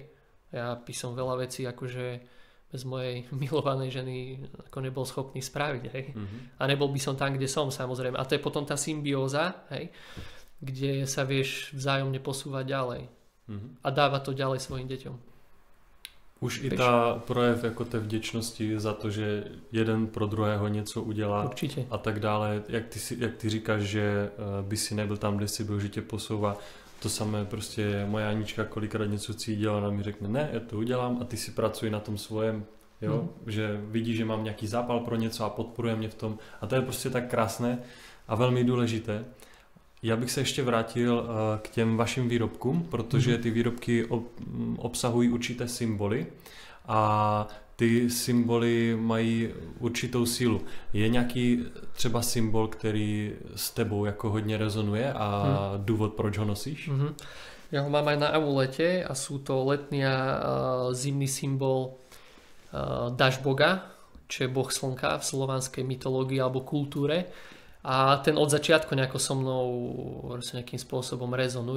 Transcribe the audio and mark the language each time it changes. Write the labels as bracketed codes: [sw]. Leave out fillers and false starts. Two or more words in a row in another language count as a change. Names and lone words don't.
[sk] Ja by som veľa vecí akože bez mojej milovanej ženy ako nebol schopný spraviť, hej. A nebol by som tam, kde som, samozrejme. A to je potom tá symbióza, hej, kde sa vieš vzájomne posúvať ďalej. A dáva to ďalej svojim deťom. [cs] Už i ta projev jako té vděčnosti za to, že jeden pro druhého něco udělá. Určitě. A tak dále. Jak ty říkáš, že by si nebyl tam, kde si byl, že tě posouvá. To samé prostě moja Anička kolikrát něco chce dělat, ona mi řekne, ne, já to udělám a ty si pracuj na tom svojem, jo? Že vidí, že mám nějaký zápal pro něco a podporuje mě v tom. A to je prostě tak krásné a velmi důležité. Já bych se ještě vrátil k těm vašim výrobkům, protože ty výrobky obsahují určité symboly a ty symboly mají určitou sílu. Je nějaký třeba symbol, který s tebou jako hodně rezonuje a důvod, proč ho nosíš? [sk] Ja ho mám aj na amulete a sú to letný a zimný symbol Dažboga, čo je boh slnka v slovanskej mytológii alebo kultúre. A ten od začiatku nejako so mnou nejakým spôsobom rezonuje.